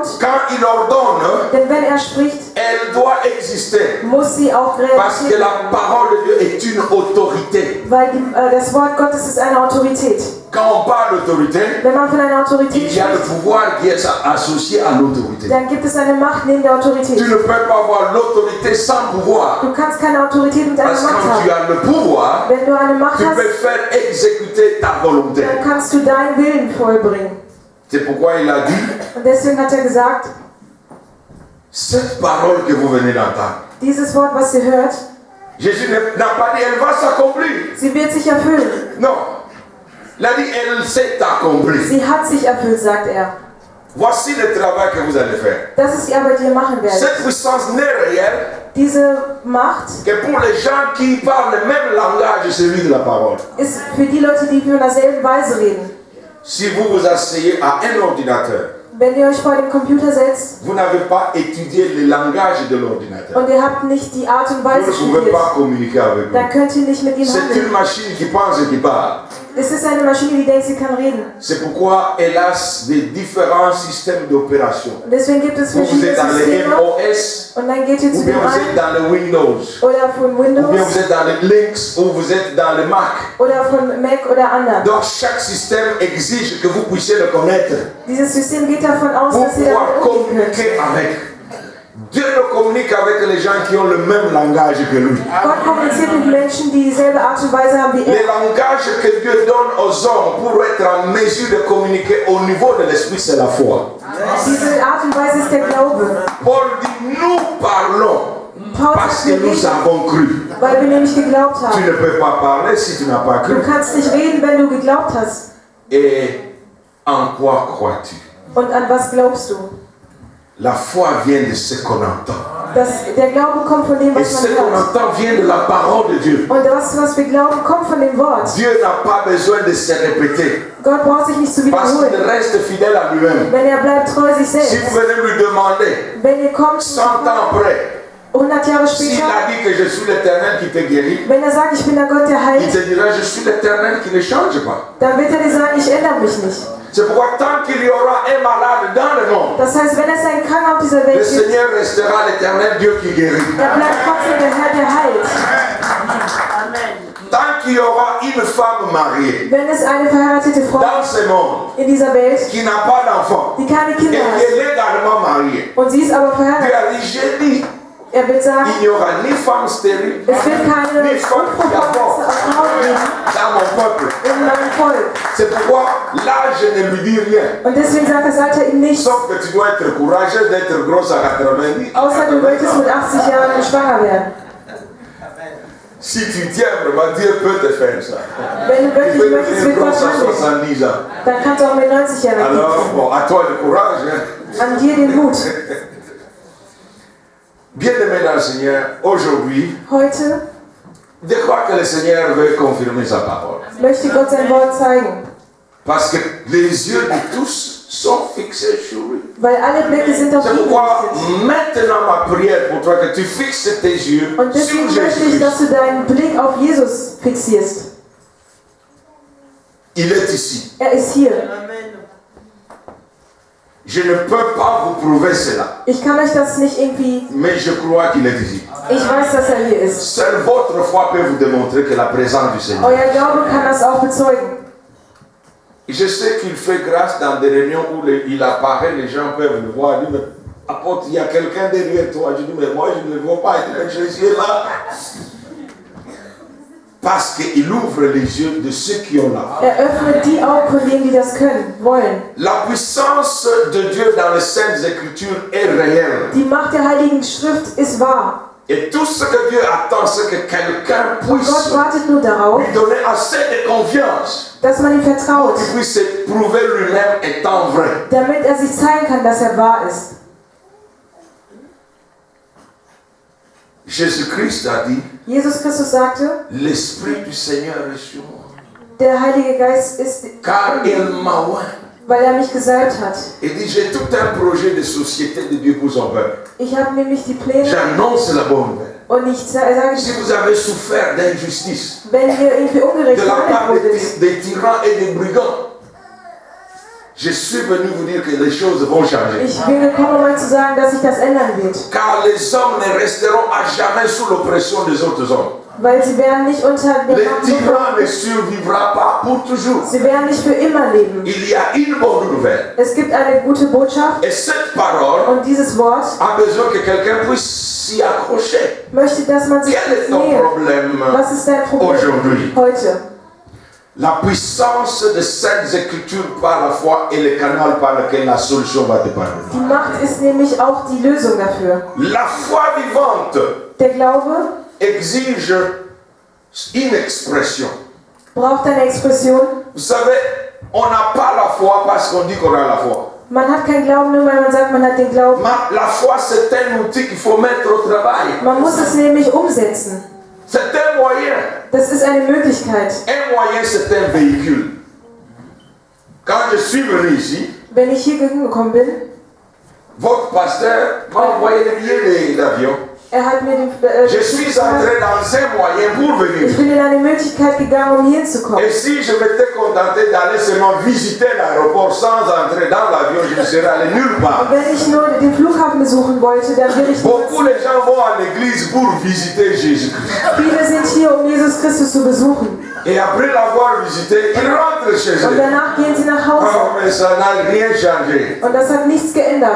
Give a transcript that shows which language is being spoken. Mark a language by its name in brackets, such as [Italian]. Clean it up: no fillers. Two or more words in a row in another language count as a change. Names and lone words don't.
[French] Quand il ordonne, [German] denn wenn er spricht, [French] elle doit exister. [German] muss sie auch [French] Parce que [German] realisiert [French] la [German] werden. [French] parole de Dieu est une autorité. [German] Weil das Wort Gottes ist eine Autorität. [French] Quand on parle d'autorité, [German] Wenn man von einer Autorität [French] il y a le [German] spricht, [French] pouvoir qui est associé à l'autorité. [German] dann gibt es eine Macht neben der [French] Tu [German] Autorität. [French] ne peux pas avoir l'autorité sans pouvoir. [German] Du kannst keine Autorität mit einer [French] Parce que [German] Macht [French] quand tu [German] haben. [French] as le pouvoir, [German] Wenn du eine Macht [French] tu [German] hast, [French] peux faire exécuter ta volonté. [German] dann kannst du deinen Willen vollbringen. [French] C'est pourquoi il a dit, [German] Und deswegen hat er gesagt, [French] cette parole que vous venez d'entendre, [German] dieses Wort, was ihr hört, [French] Jésus n'a pas dit, elle va s'accomplir. [German] sie wird sich erfüllen. [French] Non. Il a dit, elle s'est accomplie. [German] Sie hat sich erfüllt, sagt er. [French] Voici le travail que vous allez faire. [German] Das ist die Arbeit, die ihr machen werdet. [French] Cette puissance n'est réelle [German] Diese Macht [French] que pour les gens qui parlent le même langage, celui de la parole. [German] ist für die Leute, die von derselben Weise reden. [French] Si vous vous asseyez à un ordinateur, [German] Wenn ihr euch vor den Computer setzt [French] vous n'avez pas étudié le langage de l'ordinateur. [German] und ihr habt nicht die Art und [French] Vous [German] Weise [French] ne pouvez [German] studiert, [French] pas communiquer avec lui. [German] dann könnt ihr nicht mit ihm [French] C'est une [German] handeln. [French] machine qui pense et qui parle. [German] Es ist eine Maschine, die denkt, sie kann reden. [French] C'est pourquoi elle a des différents systèmes d'opération. [German] Und deswegen gibt es [French] Vous [German] verschiedene [French] êtes dans le [German] Systeme. [French] MOS, [German] Und dann geht ihr [French] ou [German] zu [French] bien [German] dem [French] vous êtes [German] einen [French] dans le Windows, [German] oder von [French] ou bien [German] Windows [French] vous êtes dans le Linux, ou vous êtes dans le Mac. [German] oder von Mac oder anderen. [French] Donc chaque système exige que vous puissiez le connaître [German] Dieses System geht davon aus, [French] pour [German] dass ihr [French] pouvoir [German] damit umgehen könnt. [French] communiquer avec. Dieu ne communique avec les gens qui ont le même langage que lui. [German] Gott kommuniziert mit Menschen, die dieselbe Art und Weise haben wie [French] Les [German] er. [French] langages que Dieu donne aux hommes pour être en mesure de communiquer au niveau de l'esprit, c'est la foi. [German] Diese Art und Weise ist der Glaube. [French] Paul dit, nous parlons [German] Paulus [French] parce que [German] sagt, wir [French] nous [German] reden, [French] avons cru. [German] weil wir nämlich geglaubt [French] Tu [German] haben. [French] ne peux pas parler si tu n'as pas [German] Du [French] cru. [German] kannst nicht reden, wenn du geglaubt hast. [French] Et en quoi crois-tu? [German] Und an was glaubst du? [French] La foi vient de ce qu'on entend. [German] Der Glaube kommt von dem, [French] Et [German] was [French] ce [German] man [French] qu'on [German] hört. [French] entend vient de la parole de Dieu. [German] Und das, was wir glauben, kommt von dem Wort. [French] Dieu n'a pas besoin de se répéter [German] Gott braucht sich nicht zu [French] parce qu'il [German] wiederholen. [French] reste fidèle à lui-même. [German] Wenn er bleibt treu sich [French] Si [German] selbst. [French] vous venez lui demander, [German] Wenn ihr kommt, [French] 100 ans après, [German] 100 Jahre [French] s'il [German] später, [French] a dit que je suis l'Éternel qui te guérit, [German] wenn er sagt, ich bin der Gott, der [French] il [German] heilt, [French] te dira, je suis l'Éternel qui ne change pas. [German] dann wird er dir sagen, ich ändere mich nicht. [French] C'est pourquoi tant qu'il y aura un malade dans le monde, [German] Das heißt, wenn es einen Kranken auf dieser [French] le [German] Welt gibt, [French] Seigneur restera l'Éternel Dieu qui guérit. [German] dann bleibt trotzdem der Herr, der heilt. [French] Tant qu'il y aura une femme mariée [German] Wenn es eine verheiratete Frau [French] dans ce monde [German] in dieser Welt, [French] qui n'a pas d'enfant [German] die keine [French] et [German] Kinder [French] qui [German] hat, [French] est légalement mariée, [German] und sie ist aber [French] Dieu [German] verheiratet, [French] a dit, j'ai dit, [German] er wird sagen, [French] il n'y aura ni femme stérile, [German] es wird keine [French] ni femme qui [German] unfruchtbare [French] avorte [German] Frauen geben [French] dans mon peuple. [German] in meinem Volk. [French] C'est pourquoi là, je ne lui dis rien. [German] Und deswegen sagt das Alter ihm nichts, [French] Sauf que tu dois être courageux d'être grosse à 90 [German] außer du möchtest mit 80 Jahren schwanger werden. [French] Si tu tiens vraiment, Dieu peut te faire ça. [German] Wenn du [French] Tu [German] wirklich [French] peux [German] möchtest, [French] devenir [German] wird Gott [French] grosse à [German] handeln. [French] 70 ans. [German] Dann kannst du auch mit 90 Jahren [French] Alors, [German] gehen. [French] bon, à toi le courage. Hein. [German] An dir den Mut. [French] Bien-aimés dans le Seigneur, aujourd'hui, [German] Heute [French] je crois que le Seigneur veut confirmer sa parole. [German] möchte Gott sein Wort zeigen, [French] Parce que les yeux de tous sont fixés sur lui. [German] weil alle Blicke sind auf [French] C'est [German] ihn [French] pourquoi [German] gerichtet. [French] maintenant ma prière pour toi, que tu fixes tes yeux [German] Und deswegen [French] sur [German] möchte ich, [French] Jésus. [German] dass du deinen Blick auf Jesus fixierst. [French] Il est ici. [German] Er ist hier. [French] Je ne peux pas vous prouver cela, [German] Ich kann euch das nicht irgendwie... [French] mais je crois qu'il est ici. [German] Ich weiß, dass er hier ist. [French] Seule votre foi peut vous démontrer que la présence du Seigneur. [German] Euer Glaube kann das auch bezeugen. [French] Je sais qu'il fait grâce dans des réunions où il apparaît, les gens peuvent le voir. Il dit, mais apôtre, il y a quelqu'un derrière toi. Je dis, mais moi je ne le vois pas. Il dit, mais Jésus est là. Parce qu'il ouvre les yeux de ceux qui ont la foi. [German] Er öffnet die Augen von denen, die das können, wollen. [French] La puissance de Dieu dans les Saintes Écritures est réelle. [German] Die Macht der Heiligen Schrift ist wahr. [French] Et tout ce que Dieu attend, c'est que quelqu'un [German] Und [French] puisse [German] Gott wartet nur darauf, [French] lui donner assez de confiance, [German] dass man ihm vertraut, [French] qu'il puisse se prouver lui-même étant vrai. [German] damit er sich zeigen kann, dass er wahr ist. [French] Jésus-Christ a dit, [German] Jesus Christus sagte, [French] l'Esprit du Seigneur est sur moi, [German] der Heilige Geist ist, [French] car il m'a oint. [German] weil er mich gesalbt hat. [French] Il dit, j'ai tout un projet de société de Dieu pour son peuple. [German] Ich habe nämlich die Pläne [French] J'annonce la bonne nouvelle. [German] und ich sage, [French] Si vous avez souffert d'injustice, [German] wenn ihr irgendwie ungerecht [French] de la part [German] behandelt wurdet, [French] des tyrans et des brigands, je suis venu vous dire que les choses vont changer. [German] ich bin gekommen, um euch zu sagen, dass sich das ändern wird. [French] Car les hommes ne resteront à jamais sous l'oppression des autres hommes. [German] Weil sie werden nicht unter der [French] Les [German] Macht [French] tyrans ne [German] von- [French] survivront pas pour toujours. [German] Sie werden nicht für immer leben. [French] Il y a une bonne nouvelle. [German] Es gibt eine gute Botschaft [French] Et cette parole [German] und dieses Wort [French] a besoin que quelqu'un puisse s'y accrocher. [German] möchte, dass man sich [French] Quel est ton [German] nähert. [French] problème [German] Was ist dein Problem [French] aujourd'hui? [German] heute? [French] La puissance des Saintes Écritures par la foi est le canal par lequel la solution va te parvenir. [German] Die Macht ist nämlich auch die Lösung dafür. [French] La foi vivante [German] Der Glaube [French] exige une expression. [German] braucht eine Expression. [French] Vous savez, on n'a pas la foi parce qu'on dit qu'on a la foi. [German] Man hat keinen Glauben, nur weil man sagt, man hat den Glauben. [French] La foi, c'est un outil qu'il faut mettre au travail. [German] Man muss es nämlich umsetzen. [French] C'est un moyen. [German] Das ist eine Möglichkeit. [French] Un moyen, c'est un véhicule. Quand je suis venu ici, [German] Wenn ich hier gekommen bin, [French] votre pasteur m'a envoyé des billets d'avion. [German] er hat mir den... [French] Je suis entré dans un moyen pour venir. [German] ich bin in eine Möglichkeit gegangen, um hier zu kommen. [French] Et si je m'étais contenté d'aller seulement visiter l'aéroport sans entrer dans l'avion, je ne serais allé nulle part. [German] Und wenn ich nur den Flughafen besuchen wollte, dann wäre ich... [French] Beaucoup de gens vont à l'église pour visiter Jésus-Christ. [German] Viele sind hier, um Jesus Christus zu besuchen. [French] Et après l'avoir visité, ils rentrent chez [German] Und [French] eux. [German] danach gehen sie nach Hause. [French] Oh, mais ça n'a rien changé. [German] Und das hat nichts geändert.